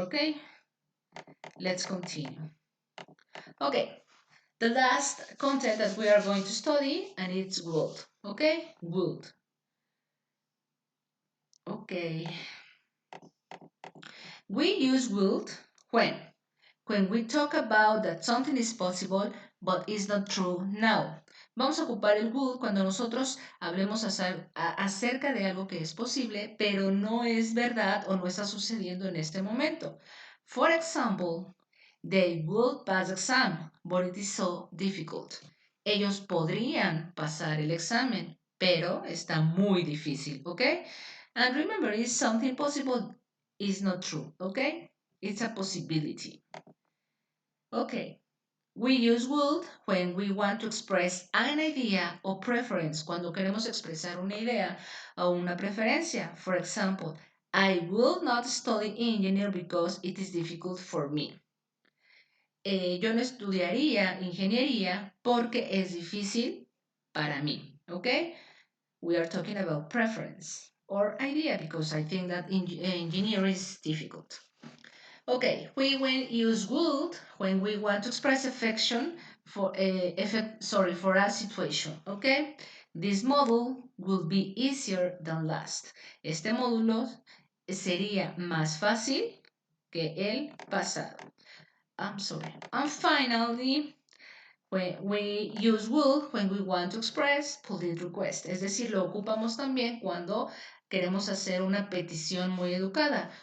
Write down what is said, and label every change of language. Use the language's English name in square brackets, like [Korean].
[English] Ok, let's continue. Ok, the last content that we are going to study, and it's would. Ok, would. Okay. We use would when we talk about that something is possible but is not true now. [Spanish] Vamos a ocupar el would cuando nosotros hablemos acerca de algo que es posible, pero no es verdad o no está sucediendo en este momento. [English] For example, they would pass the exam, but it is so difficult. [Spanish] Ellos podrían pasar el examen, pero está muy difícil, ¿ok? [English] And remember, it's something possible, it's not true, ¿ok? It's a possibility. Okay. We use would when we want to express an idea or preference, [Spanish] cuando queremos expresar una idea o una preferencia. [English] For example, I will not study engineer because it is difficult for me. [Spanish] Yo no estudiaría ingeniería porque es difícil para mí. [English] Okay? We are talking about preference or idea because I think that engineering is difficult. Okay, we will use would when we want to express affection for for a situation. Okay, this model will be easier than last. [Spanish] Este módulo sería más fácil que el pasado. [English] I'm sorry. And finally, we use would when we want to express polite request. [Spanish] Es decir, lo ocupamos también cuando queremos hacer una petición muy educada.